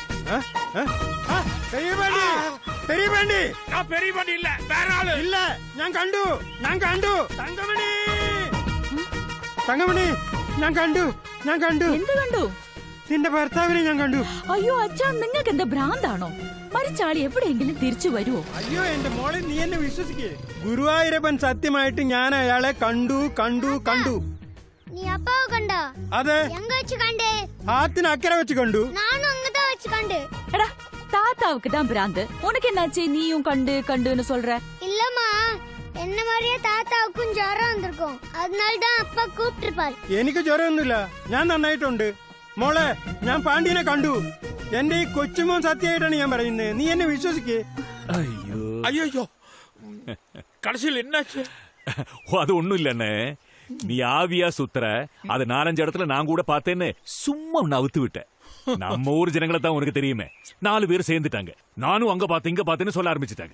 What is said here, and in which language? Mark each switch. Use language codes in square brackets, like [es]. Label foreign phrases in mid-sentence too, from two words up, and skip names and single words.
[ta] பெரிய பாண்டி நான் பெரிய பாண்டி இல்ல, வேற ஆளு இல்ல. [ml] ഞാൻ കണ്ടു തങ്കമണി, ഞാൻ കണ്ടു. എന്ത് കണ്ടു? നിന്റെ ഭർത്താവിനെ ഞാൻ കണ്ടു. അയ്യോ അച്ഛാ, നിങ്ങൾക്ക് എന്താ ഭ്രാന്താണോ? മരിച്ചാളി എവിടെയെങ്കിലും തിരിച്ചു വരുവോ? അയ്യോ എന്റെ മോളെ, നീ എന്നെ വിശ്വസിക്കേ. ഗുരുവായൂരപ്പൻ സത്യമായിട്ട് ഞാൻ അയാളെ കണ്ടു. [ta] நீ அப்பாவை கண்டா? [ml] അതെ. [ta] எங்க வச்சு கண்டு? ஆத்தின அக்கறை வச்சு கண்டு. நானும் அங்கதான் வச்சு கண்டு. എടാ, தாத்தாவுக்கு தான் பிராந்து. உனக்கு என்னாச்சு? நீயும் கண்டுன்னு சொல்ற? இல்லம்மா, என்ன மாதிரியே தாத்தாவுக்கும் ஜுரம் வந்திருக்கும். அதனாலதான் அப்பா கூப்பிட்டிருப்பாரு. [ml] എനിക്ക് ജ്വരമൊന്നുമില്ല, ഞാൻ നന്നായിട്ടുണ്ട്. മോളെ, ഞാൻ പാണ്ഡ്യനെ കണ്ടു. എന്റെ ഈ കൊച്ചുമോൻ സത്യമായിട്ടാണ് ഞാൻ പറയുന്നത്. നീ എന്നെ വിശ്വസിക്കേ. [ta] ஐயோ கடைசியில் என்னாச்சு? அது ஒண்ணும் இல்லண்ணே, நீ ஆவியா சுத்துற, அது 4-5 இடத்துல நான் கூட பார்த்தேன்னு சும்மா உன்னை அவுத்து விட்டேன். நம்ம ஊர் ஜனங்களை தான் உனக்கு தெரியுமே, 4 பேர் சேர்ந்துட்டாங்க. நானும் அங்க பார்த்தேன்னு சொல்ல ஆரம்பிச்சுட்டாங்க.